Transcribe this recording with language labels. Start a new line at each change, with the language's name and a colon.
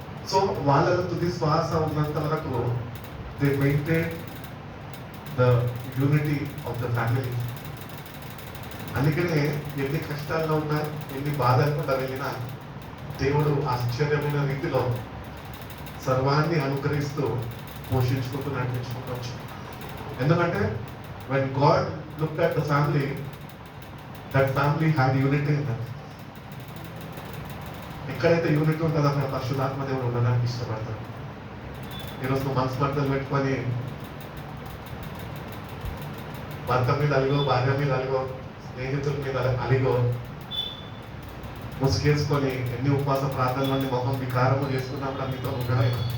Telugu: So వాళ్ళలో తుది శ్వాస ఉన్నంత వరకు
English: They maintain the unity of the family.
Telugu: అందుకనే ఎన్ని కష్టాల్లో ఉన్నా, ఎన్ని బాధల్లో వెళ్ళినా దేవుడు ఆశ్చర్యమైన రీతిలో సర్వాన్ని అనుగ్రహిస్తూ పోషించుకుంటూ నడిపించుకుంటూ వచ్చాడు. ఎందుకంటే
English: when God looked at the family, that family had unity in them.
Telugu: ఎక్కడైతే యూనిటీ ఉంటుందో అక్కడ పరిశుద్ధాత్మ దేవుడు ఉండడానికి ఇష్టపడతాడు. ఈరోజు నువ్వు మనసు మద్దతు పెట్టుకొని భర్త మీద అలిగో, భార్య మీద అలిగో, స్నేహితుల మీద అలిగో, ముసుగేసుకొని ఎన్ని ఉపవాస ప్రార్థనలన్నీ మొహం వికారము చేసుకున్నప్పుడు మీతో ఉండడం.